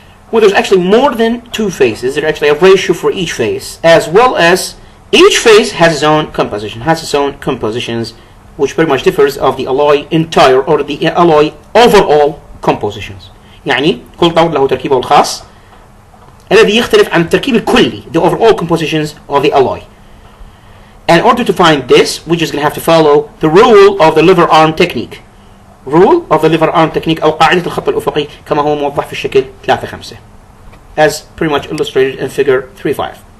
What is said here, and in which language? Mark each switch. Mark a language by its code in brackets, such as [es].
[en] Well, there's actually more than two phases. There's actually a ratio for each phase, as well as each phase has its own composition, has its own compositions, which pretty much differs of the alloy entire or the alloy overall compositions. [ar] يعني كل طور له تركيبه الخاص الذي يختلف عن التركيب الكلي, [en] the overall compositions of the alloy. In order to find this, we're just going to have to follow the rule of the lever arm technique. Rule of the lever arm technique [ar] أو قاعدة الخط الأفقي كما هو موضح في الشكل 3.5 [en] as pretty much illustrated in figure 3.5.